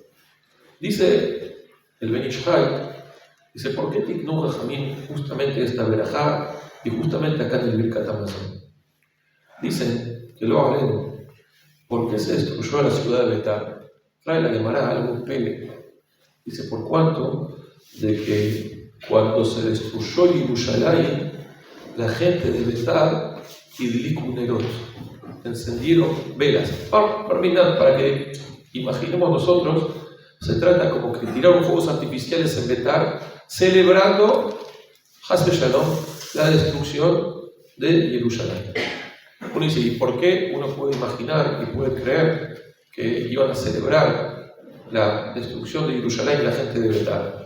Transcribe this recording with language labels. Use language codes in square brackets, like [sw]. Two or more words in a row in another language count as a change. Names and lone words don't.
[es] Dice el Ben Ish Chai, dice, ¿por qué [he] תיקנו חכמים [es] justamente esta verajá y justamente acá en el [he] ברכת המזון? [es] Dicen que lo hagan, ¿por qué se destruyó la ciudad de Betar? Trae la Gemara algo pele. Dice, ¿por cuánto? De que cuando se destruyó Yerushalayim, la gente de Betar [he] הדליקו נרות, [es] encendieron velas. Para que imaginemos nosotros, se trata como que tiraron fuegos artificiales en Betar, celebrando, [he] חס ושלום, [es] la destrucción de Jerusalén. Uno dice, ¿y por qué uno puede imaginar y puede creer que iban a celebrar la destrucción de Jerusalén y la gente de Betar?